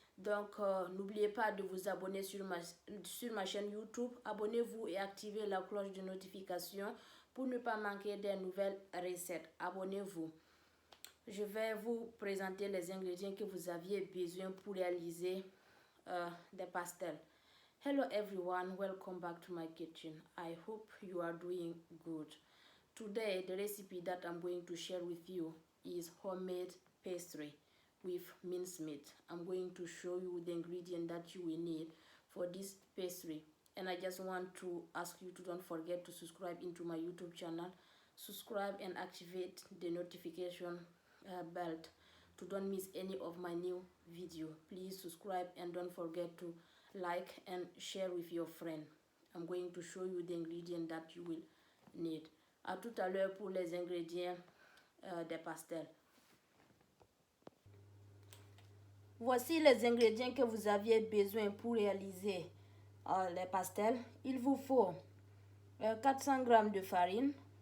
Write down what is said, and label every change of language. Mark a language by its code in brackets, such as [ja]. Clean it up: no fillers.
[fr] Donc, n'oubliez pas de vous abonner sur ma chaîne YouTube. Abonnez-vous et activez la cloche de notification pour ne pas manquer des nouvelles recettes. Abonnez-vous. Je vais vous présenter les ingrédients que vous aviez besoin pour réaliser des pastels. [en] Hello everyone, welcome back to my kitchen. I hope you are doing good. Today, the recipe that I'm going to share with you is homemade pastry with mincemeat. I'm going to show you the ingredient that you will need for this pastry. And I just want to ask you to don't forget to subscribe into my YouTube channel. Subscribe and activate the notification bell to don't miss any of my new video. Please subscribe and don't forget to like and share with your friend. I'm going to show you the ingredient that you will need. [fr] À tout à l'heure pour les ingrédients des pastels. Voici les ingrédients que vous aviez besoin pour réaliser les pastels. Il vous faut 400 g de farine.